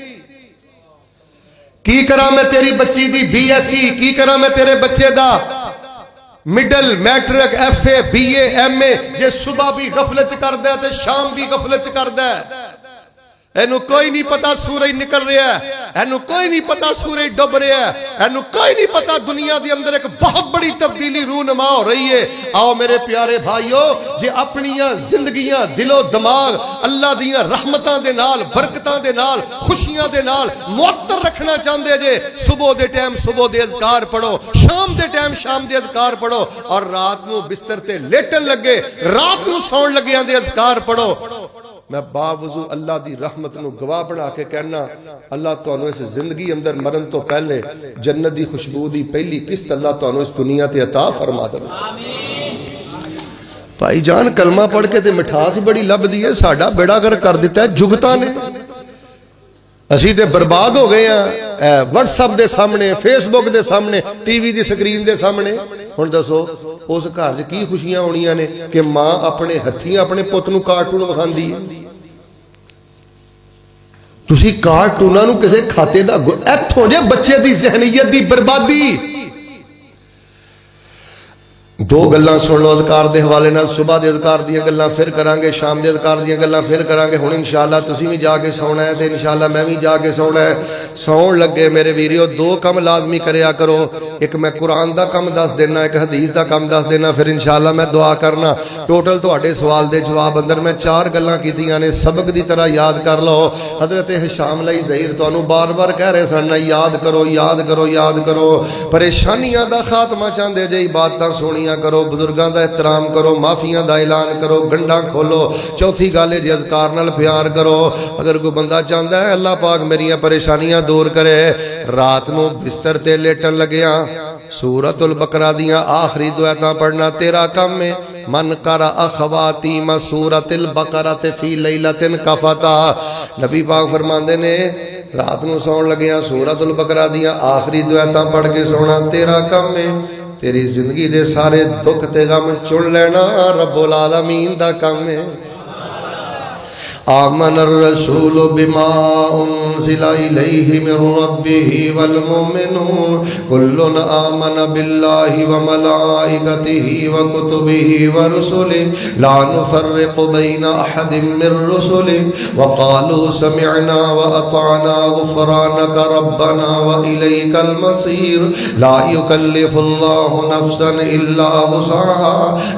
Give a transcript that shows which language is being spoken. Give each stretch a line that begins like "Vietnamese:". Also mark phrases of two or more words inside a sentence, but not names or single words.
Punjabi: کی کرا میں تیری بچی دی BSc، کی کرا میں تیرے بچے دا مڈل میٹرک FA BA MA جے صبح بھی غفلت کر دے تے شام بھی غفلت کر دے. اینو کوئی نہیں پتا سورج نکل رہا ہے، اینو کوئی نہیں پتا سورج ڈب رہا ہے، اینو کوئی نہیں پتا دنیا دی اندر ایک بہت بڑی تبدیلی رونما ہو رہی ہے. آؤ میرے پیارے بھائیو، جے اپنیاں زندگیاں دل و دماغ اللہ دیاں رحمتاں دے نال، برکتاں دے نال، خوشیاں دے نال معطر رکھنا چاہندے جے، صبح دے ٹائم صبح دے اذکار پڑھو، شام دے ٹائم شام دے اذکار پڑھو، اور رات نو بستر تے لیٹن لگے رات نو سون لگیاں دے اذکار پڑھو. میں باوضو اللہ دی رحمت نو گواہ بنا کے کہنا، اللہ تانوں اس زندگی اندر مرن تو پہلے جنت دی خوشبو دی پہلی قسط اللہ تانوں اس دنیا تے عطا فرما دے. بھائی جان کلمہ پڑھ کے تے مٹھاس بڑی لب دی ہے، ساڈا بیڑا گر کر دیتا ہے جگتاں نے. اسی تے برباد ہو گئے ہیں واٹس ایپ دے سامنے، فیس بک دے سامنے، ٹی وی دی سکرین دے سامنے. ہن دسو اس گھر وچ کی خوشیاں ہونیاں نے کہ ماں اپنے ہتھیں اپنے پت نو کارٹون وکھاندی ہے. تسی کارٹوناں نو کسے کھاتے دا ایتھوں جے بچے دی ذہنیت دی بربادی. دو گلاں سن لو اذکار دے حوالے نال، صبح دے اذکار دیاں گلاں پھر کران گے، شام دے اذکار دیاں گلاں پھر کران گے. ہن
Arabic: انشاءاللہ
Punjabi: تسی بھی جا کے سونا ہے تے
Arabic: انشاءاللہ
Punjabi: میں بھی جا کے سونا ہے. سون لگے میرے ویریو دو کم لازمی کریا کرو، ایک میں قرآن دا کم دس دینا، ایک حدیث دا کم دس دینا، پھر
Arabic: انشاءاللہ
Punjabi: میں دعا کرنا. ٹوٹل تواڈے سوال دے جواب اندر میں 4 گلاں کیتیاں نے، سبق دی طرح یاد کر لو. حضرت ہشام علیہ ظہیر تانوں بار بار کہہ رہے سن یاد کرو یاد کرو یاد کرو. پریشانیاں دا خاتمہ چاہندے جے عبادتاں سونیاں کرو، بزرگاں دا احترام کرو، معافیاں دا اعلان کرو، گنڈاں کھولو. چوتھی گل ہے اذکار نال پیار کرو. اگر کوئی بندہ چاہندا ہے اللہ پاک میریاں پریشانیاں دور کرے، رات نو بستر تے لیٹن لگیاں سورۃ البقرہ دیاں آخری دعائیں پڑھنا تیرا کم ہے.
Arabic: من قرأ خواتیم سورۃ البقرہ فی لیلۃ کفتا.
Punjabi: نبی پاک فرماندے نے رات نو سون لگیاں سورۃ البقرہ دیاں آخری دعائیں پڑھ کے سونا تیرا کم ہے. تیری زندگی دے سارے دکھ تے غم چن لینا
Arabic: رب العالمین
Punjabi: دا کم ہے.
Arabic: آمن الرسول بما انزل الیہ من ربہ والمؤمنون کل آمن باللہ وملائکتہ وکتبہ ورسلہ لا نفرق بین احد من رسلہ وقالوا سمعنا واطعنا غفرانک ربنا والیک المصیر لا یکلف اللہ نفسا الا وسعها